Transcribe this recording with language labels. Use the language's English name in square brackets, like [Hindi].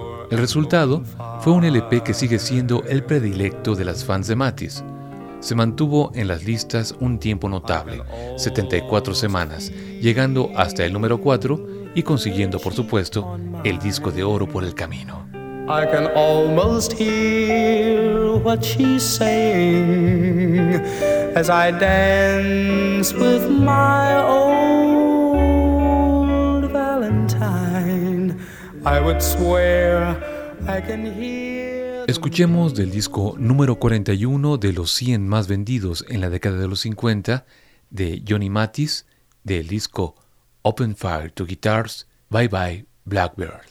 [Spanish] El resultado fue un LP que sigue siendo el predilecto de las fans de Mathis. Se mantuvo en las listas un tiempo notable, 74 semanas, llegando hasta el número 4 y consiguiendo, por supuesto, el disco de oro por el camino. [English] I can almost hear what she's saying as I dance with my old Valentine. I would swear I can hear. [Spanish] Escuchemos del disco número 41 de los 100 más vendidos en la década de los 50 de Johnny Mathis, del disco Open Fire to Guitars, Bye Bye Blackbird.